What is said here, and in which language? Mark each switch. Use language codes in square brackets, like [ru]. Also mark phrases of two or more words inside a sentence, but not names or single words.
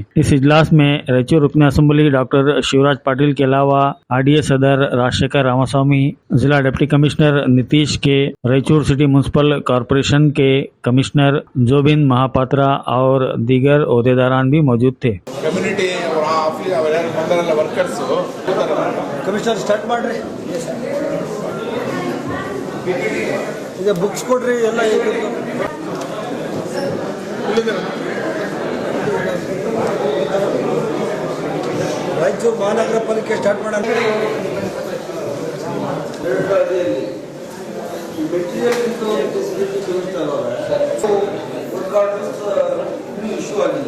[ur] اس اجلاس میں رائچور رکن اسمبلی ڈاکٹر شیوراج پاٹل کے علاوہ RDA صدر راجشیکھر راماسوامی، ضلع [en] deputy commissioner [ur] نتیش کے، رائچور سٹی میونسپل کارپوریشن کے کمشنر جوبن مہاپاترا اور دیگر عہدیداران بھی موجود تھے. [en] community workers commissioner start [kn] ಮಾಡ್ರಿ ಈಗ ಬುಕ್ಸ್ ಕೊಡ್ರಿ ಎಲ್ಲ ರಾಯಚೂರು ಮಹಾನಗರ ಪಾಲಿಕೆ ಸ್ಟಾರ್ಟ್ ಮಾಡೋಣ [en] material issue [kn] ಆಗಿಲ್ಲ